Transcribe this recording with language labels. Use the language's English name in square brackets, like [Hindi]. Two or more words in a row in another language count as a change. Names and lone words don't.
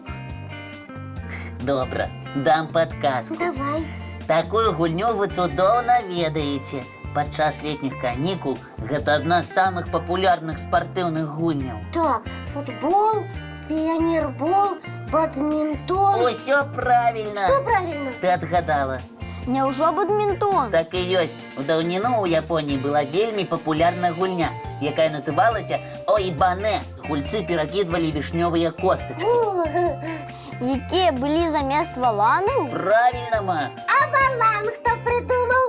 [Belarusian] Добра, дам падказку. Давай. Такую гульню вы цудоўна ведаеце. Падчас летніх канікул гэта адна з самых папулярных спартыўных гульняў. Так, футбол, піянербол, бадмінтон. Усё правильно. [Russian] Что правильно? Ты отгадала. [Belarusian] Няўжо бадмінтон? Так і ёсць. У даўніну ў Японіі была вельмі папулярная гульня, якая называлася ойбане. Гульцы перакідвалі вішнёвыя костачкі. О, Якія былі замест валанаў? Правільна, Ма. [Ukrainian] а балан хто придумав?